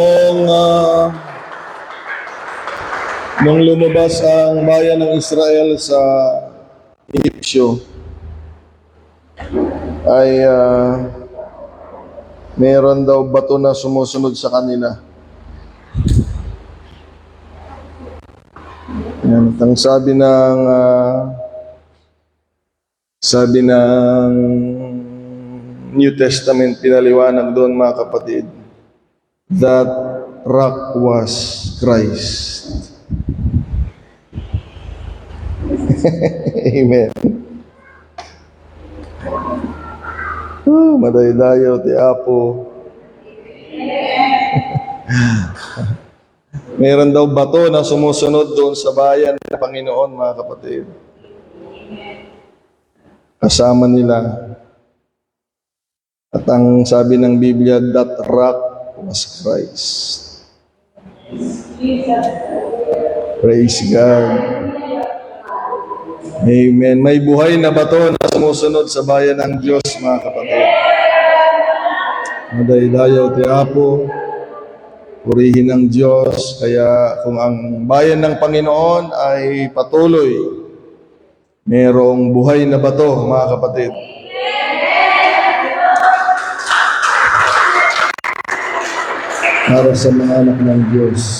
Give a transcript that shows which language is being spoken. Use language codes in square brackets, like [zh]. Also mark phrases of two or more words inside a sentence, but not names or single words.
[tl] Nung lumabas ang bayan ng Israel sa Egyptyo, ay meron daw bato na sumusunod sa kanila. Yan, ang sabi ng New Testament, pinaliwanag doon mga kapatid, [en] that rock was Christ. [tl] Amen. [ilo] Madaydayaw ti Apo. [tl] Meron daw bato na sumusunod doon sa bayan ng Panginoon, mga kapatid. Kasama nila. At ang sabi ng Biblia, [en] that rock was Christ. Praise God. [tl] Amen. May buhay na bato na sumusunod sa bayan ng Diyos, mga kapatid. [ilo] Madaydayaw ti Apo, [tl] purihin ng Diyos. Kaya kung ang bayan ng Panginoon ay patuloy, merong buhay na bato, mga kapatid. Para sa mga anak ng Diyos.